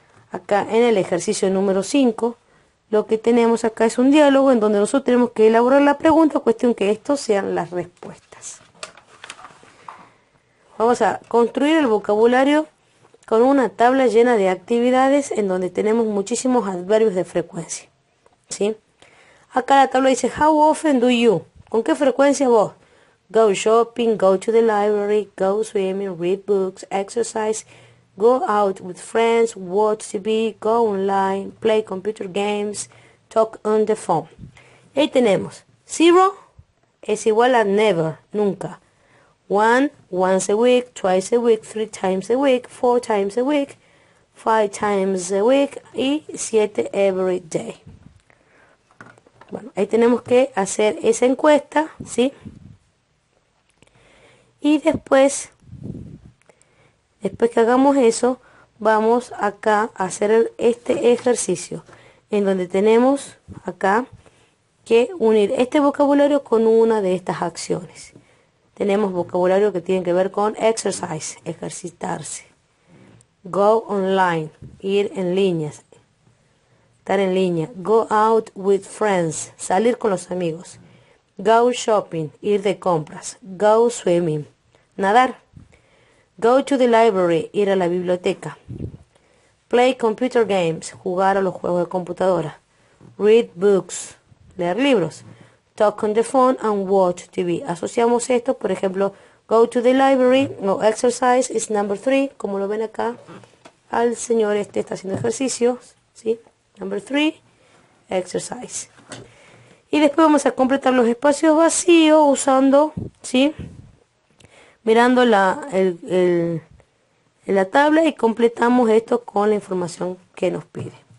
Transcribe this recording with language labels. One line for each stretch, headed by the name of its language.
Spanish: Acá en el ejercicio número 5, lo que tenemos acá es un diálogo en donde nosotros tenemos que elaborar la pregunta, cuestión que estos sean las respuestas. Vamos a construir el vocabulario con una tabla llena de actividades en donde tenemos muchísimos adverbios de frecuencia, ¿sí? Acá la tabla dice,
English: how often do you?
Spanish: ¿Con qué frecuencia vos?
English: Go shopping, go to the library, go swimming, read books, exercise, go out with friends, watch TV, go online, play computer games, talk on the phone.
Spanish: Ahí tenemos, 0 es igual a never, nunca.
English: 1, once a week, twice a week, 3 times a week, 4 times a week, 5 times a week y 7 every day.
Spanish: Bueno, ahí tenemos que hacer esa encuesta, ¿sí? Y después que hagamos eso, vamos acá a hacer este ejercicio, en donde tenemos acá que unir este vocabulario con una de estas acciones. Tenemos vocabulario que tiene que ver con exercise, ejercitarse.
English: Go online,
Spanish: ir en líneas, estar en línea.
English: Go out with friends,
Spanish: salir con los amigos.
English: Go shopping,
Spanish: ir de compras.
English: Go swimming,
Spanish: nadar.
English: Go to the library,
Spanish: ir a la biblioteca.
English: Play computer games,
Spanish: jugar a los juegos de computadora.
English: Read books,
Spanish: leer libros.
English: Talk on the phone and watch TV.
Spanish: Asociamos esto, por ejemplo,
English: Go to the library o exercise is number 3.
Spanish: Como lo ven acá, al señor está haciendo ejercicios, ¿sí?
English: Number 3, exercise.
Spanish: Y después vamos a completar los espacios vacíos usando, ¿sí? Mirando en la tabla y completamos esto con la información que nos pide.